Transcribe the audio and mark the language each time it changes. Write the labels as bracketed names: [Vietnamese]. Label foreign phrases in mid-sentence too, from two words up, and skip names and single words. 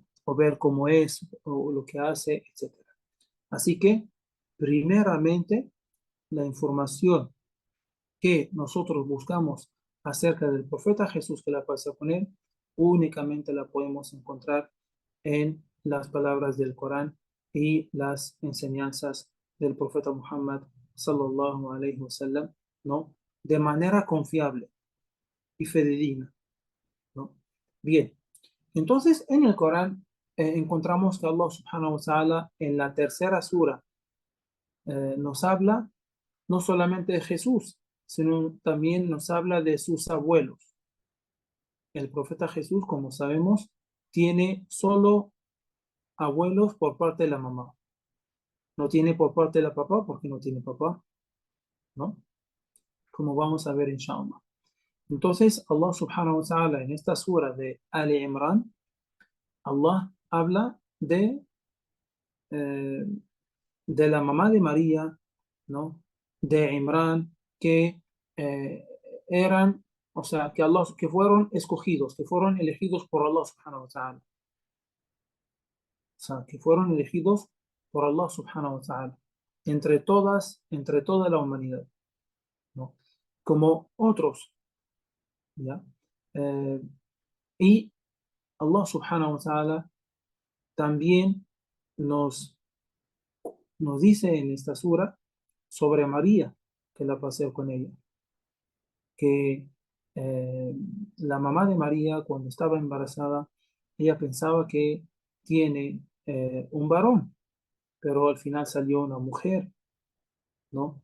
[Spanish] O ver cómo es, o lo que hace, etcétera. Así que, primeramente, la información que nosotros buscamos acerca del profeta Jesús, que la pasa con él, únicamente la podemos encontrar en las palabras del Corán y las enseñanzas del profeta Muhammad [Arabic] صلى الله عليه وسلم, [Spanish] ¿no? De manera confiable y fidedigna, ¿no? Bien, entonces en el Corán encontramos que [Arabic] الله سبحانه وتعالى [Spanish] en la tercera sura nos habla no solamente de Jesús, sino también nos habla de sus abuelos. El profeta Jesús, como sabemos, tiene solo abuelos por parte de la mamá. No tiene por parte de la papá porque no tiene papá, ¿no? Como vamos a ver inshallah. Entonces, [Arabic] الله سبحانه وتعالى [Spanish] en esta sura de Ali Imran, Allah habla eh, de la mamá de María, ¿no? De Imran, que eh, eran, o sea, que fueron escogidos, que fueron elegidos por [Arabic] الله سبحانه وتعالى. [Spanish] O sea, que fueron elegidos por [Arabic] الله سبحانه وتعالى, [Spanish] entre toda la humanidad, ¿no? Como otros, ¿ya? Eh, y [Arabic] الله سبحانه وتعالى [Spanish] también nos, nos dice en esta sura sobre María, que la paseo con ella, que la mamá de María cuando estaba embarazada, ella pensaba que tiene un varón, pero al final salió una mujer, ¿no?